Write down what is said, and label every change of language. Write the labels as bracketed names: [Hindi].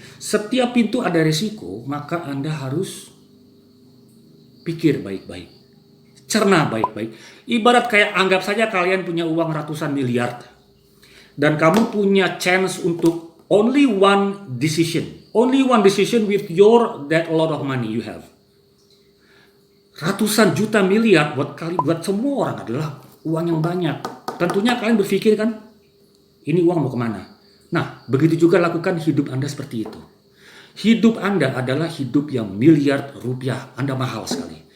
[Indonesian] Setiap pintu ada resiko, maka Anda harus pikir baik-baik. Cerna baik-baik. Ibarat kayak anggap saja kalian punya uang ratusan miliar. Dan kamu punya chance untuk [English] only one decision. Only one decision with that lot of money you have. [Indonesian] Ratusan juta miliar buat semua orang adalah uang yang banyak. Tentunya kalian berpikir kan, ini uang mau kemana? Nah, begitu juga lakukan hidup Anda seperti itu. Hidup Anda adalah hidup yang miliar rupiah. Anda mahal sekali.